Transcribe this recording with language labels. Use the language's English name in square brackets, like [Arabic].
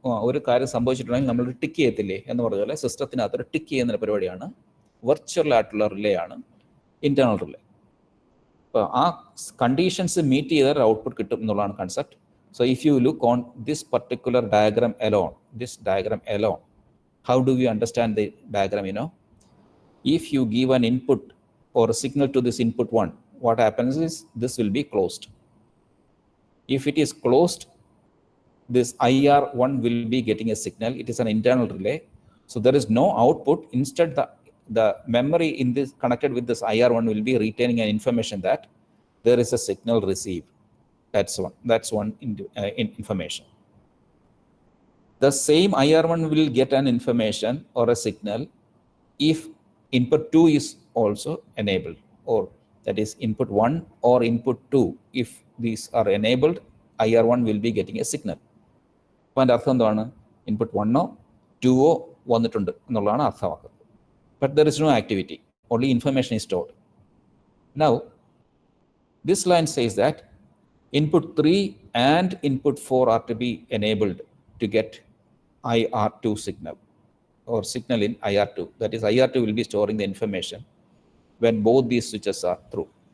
[Malayalam] ഒരു കാര്യം സംഭവിച്ചിട്ടുണ്ടെങ്കിൽ നമ്മൾ ടിക്ക് ചെയ്യത്തില്ലേ എന്ന് പറഞ്ഞ പോലെ സിസ്റ്റത്തിനകത്തൊരു ടിക്ക് ചെയ്യുന്ന പരിപാടിയാണ്. വെർച്വൽ ആയിട്ടുള്ള റിലേ ആണ് ഇന്റേണൽ റിലേ. അപ്പോൾ ആ കണ്ടീഷൻസ് മീറ്റ് ചെയ്താൽ ഔട്ട്പുട്ട് കിട്ടും എന്നുള്ളതാണ് concept. [English] So if you look on this particular diagram alone, how do we understand the diagram? If you give an input or a signal to this input 1, what happens is this will be closed. If it is closed, this IR1 will be getting a signal. It is an internal relay, so there is no output. Instead, the memory in this connected with this IR1 will be retaining an information that there is a signal received. That's one information. The same IR1 will get an information or a signal if input 2 is also enabled, or that is input 1 or input 2. If these are enabled, IR1 will be getting a signal. [Malayalam] അപ്പോൾ അതിൻ്റെ അർത്ഥം എന്താണ്? Input 1 or 2 വന്നിട്ടുണ്ട് എന്നുള്ളതാണ് അർത്ഥമാക്കുന്നത്. [English] But there is no activity, only information is stored. Now, this line says that input 3 and input 4 are to be enabled to get IR2 signal or signal in IR2. That is, IR2 will be storing the information when both these switches are through.